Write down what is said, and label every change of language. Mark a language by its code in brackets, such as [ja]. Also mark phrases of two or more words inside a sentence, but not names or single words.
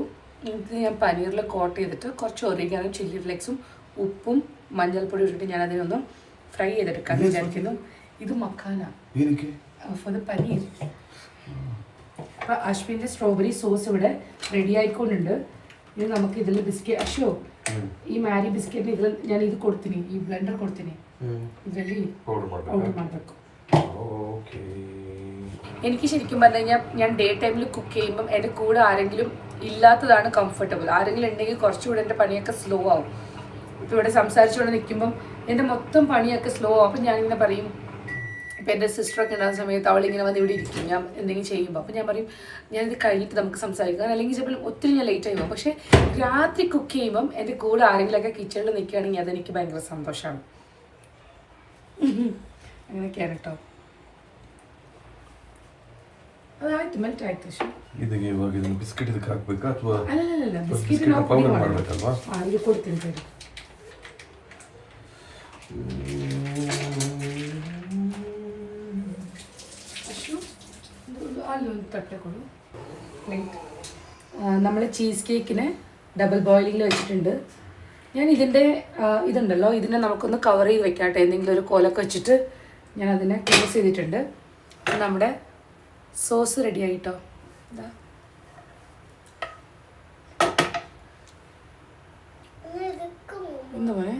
[ml] ഇത് ഞാൻ പനീറിൽ കോട്ട് ചെയ്തിട്ട് കുറച്ച് ഒറിഗാനോ, [en] chilli flakes [ml] ഉപ്പും മഞ്ഞൾപ്പൊടി ഇട്ടിട്ട് ഞാൻ അതിനൊന്ന് ഫ്രൈ ചെയ്തെടുക്കാമെന്ന് വിചാരിക്കുന്നു. ഇത് മഖാന [en] for the [ml] പനീർ. അപ്പോൾ അശ്വിൻ്റെ [en] strawberry sauce [ml] ഇവിടെ റെഡി ആയിക്കൊണ്ടുണ്ട്. ഇത് നമുക്ക് ഇതിൽ ബിസ്ക്കറ്റ് അശ്വോ [kn] ಈ ಮ್ಯಾರಿ ಬಿಸ್ಕೆಟ್ ಇದ್ರಲ್ಲಿ ನಾನು ಇದು ಕೊಡ್ತೀನಿ, ಈ ಬ್ಲೆಂಡರ್ ಕೊಡ್ತೀನಿ, ಇದರಲ್ಲಿ ಪೌಡರ್ ಮಾಡಬೇಕು. [ml] ഓക്കെ. എനിക്ക് ശരിക്കും പറഞ്ഞു കഴിഞ്ഞാൽ ഞാൻ [en] day time [ml] കുക്ക് ചെയ്യുമ്പം എൻ്റെ കൂടെ ആരെങ്കിലും ഇല്ലാത്തതാണ് കംഫർട്ടബിൾ. ആരെങ്കിലും ഉണ്ടെങ്കിൽ കുറച്ചുകൂടെ എൻ്റെ പണിയൊക്കെ സ്ലോ ആവും. ഇപ്പോൾ ഇവിടെ സംസാരിച്ചുകൊണ്ട് നിൽക്കുമ്പം എൻ്റെ മൊത്തം പണിയൊക്കെ സ്ലോ ആവും. അപ്പം ഞാനിങ്ങനെ പറയും, ഇപ്പം എൻ്റെ സിസ്റ്ററൊക്കെ ഉണ്ടാകുന്ന സമയത്ത് അവളിങ്ങനെ വന്ന് ഇവിടെ ഇരിക്കും ഞാൻ എന്തെങ്കിലും ചെയ്യുമ്പോൾ. അപ്പം ഞാൻ പറയും ഞാനിത് കഴിഞ്ഞിട്ട് നമുക്ക് സംസാരിക്കാം, അല്ലെങ്കിൽ ചിലപ്പോൾ ഒത്തിരി ഞാൻ ലേറ്റ് ആയി പോകും. പക്ഷേ രാത്രി കുക്ക് ചെയ്യുമ്പം എൻ്റെ കൂടെ ആരെങ്കിലുമൊക്കെ കിച്ചണിൽ നിൽക്കുകയാണെങ്കിൽ അതെനിക്ക് ഭയങ്കര സന്തോഷമാണ്. അങ്ങനെയൊക്കെയാണ് കേട്ടോ. [kn] ಅದಾಯ್ತು ಮೆಲ್ಟ್ ಆಯ್ತು ಅಷ್ಟೇ. ಇದಕ್ಕೆ ಇವಾಗ ಇದನ್ನ ಬಿಸ್ಕೆಟ್ ಇದಕ್ಕೆ ಹಾಕ್ಬೇಕಾ ಅಥವಾ ಅಲ್ಲ [en] biscuit powder [kn] ಮಾಡಬೇಕಲ್ವಾ? ಇದು ಕೊಡ್ತೀನಿ ಸರಿ. ಅಷ್ಟು ಅಲ್ಲೊಂದು ತಟ್ಟೆ ಕೊಡು. [ml] നമ്മൾ [en] cheese cake double boiling [ml] വെച്ചിട്ടുണ്ട്. ഞാൻ ഇതിൻ്റെ ഇതുണ്ടല്ലോ, ഇതിനെ നമുക്കൊന്ന് കവർ ചെയ്ത് വെക്കാട്ടെ. എന്തെങ്കിലും ഒരു കോലൊക്കെ വെച്ചിട്ട് ഞാൻ അതിനെ ക്ലോസ് ചെയ്തിട്ടുണ്ട്. നമ്മുടെ സോസ് റെഡി ആയിട്ടോ. ഇതാ എന്താ മോനെ?